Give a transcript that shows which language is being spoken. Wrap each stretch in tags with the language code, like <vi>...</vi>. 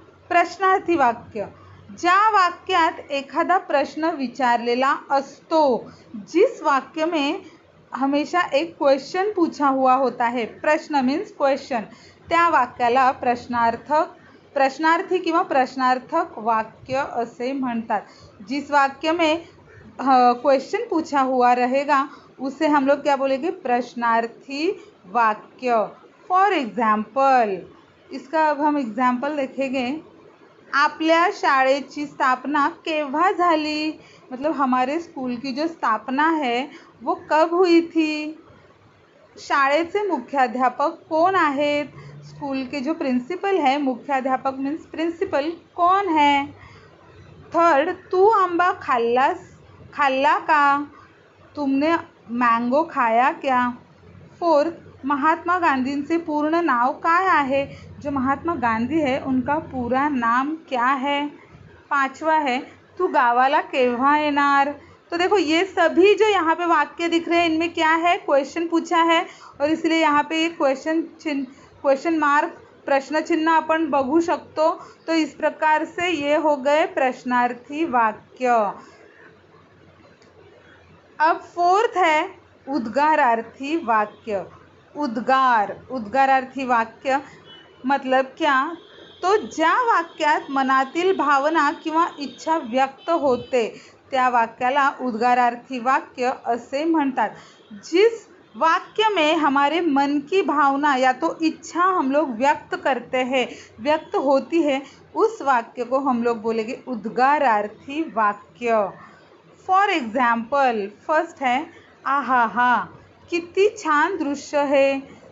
<mr>प्रश्नार्थी वाक्य, ज्या वाक्यात एखादा प्रश्न विचारलेला असतो,</mr> <hi>जिस वाक्य में हमेशा एक क्वेश्चन पूछा हुआ होता है,</hi> <mr>प्रश्न मीन्स क्वेश्चन, त्या वाक्याला प्रश्नार्थी किंवा प्रश्नार्थक वाक्य असे म्हणतात।</mr> <hi>जिस वाक्य में क्वेश्चन पूछा हुआ रहेगा उसे हम लोग क्या बोलेंगे? प्रश्नार्थी वाक्य। फॉर एग्जाम्पल, इसका अब हम एग्जाम्पल देखेंगे।</hi> <mr>आपल्या शाळेची स्थापना केव्हा झाली?</mr> <hi>मतलब हमारे स्कूल की जो स्थापना है वो कब हुई थी?</hi> <mr>शाळेचे मुख्याध्यापक कौन आहेत?</mr> <hi>स्कूल के जो प्रिंसिपल है, मुख्याध्यापक मीन्स प्रिंसिपल, कौन है?</hi> <mr>थर्ड, तू आंबा खाल्ला का?</mr> <hi>तुमने मैंगो खाया क्या?</hi> <mr>फोर्थ, महात्मा गांधींचे पूर्ण नाव काय आहे?</mr> <hi>जो महात्मा गांधी है उनका पूरा नाम क्या है? पांचवा है,</hi> <mr>तू गावाला केव्हा येणार?</mr> <hi>तो देखो ये सभी जो यहाँ पे वाक्य दिख रहे हैं इनमें क्या है? क्वेश्चन पूछा है, और इसलिए यहाँ पे क्वेश्चन मार्क, प्रश्न चिन्ह</hi> <mr>अपन बघू शकतो।</mr> <hi>तो इस प्रकार से ये हो गए प्रश्नार्थी वाक्य। अब फोर्थ है उद्गारार्थी वाक्य। उद्गारार्थी वाक्य मतलब क्या?</hi> <mr>तो ज्या वाक्यात मनातील भावना किंवा इच्छा व्यक्त होते त्या वाक्याला उद्गारार्थी वाक्य असे म्हणतात।</mr> <hi>जिस वाक्य में हमारे मन की भावना या तो इच्छा हम लोग व्यक्त करते हैं, व्यक्त होती है, उस वाक्य को हम लोग बोलेंगे उद्गारार्थी वाक्य। फॉर एग्जाम्पल, फर्स्ट है आहा हा, कितनी छान दृश्य है।</hi>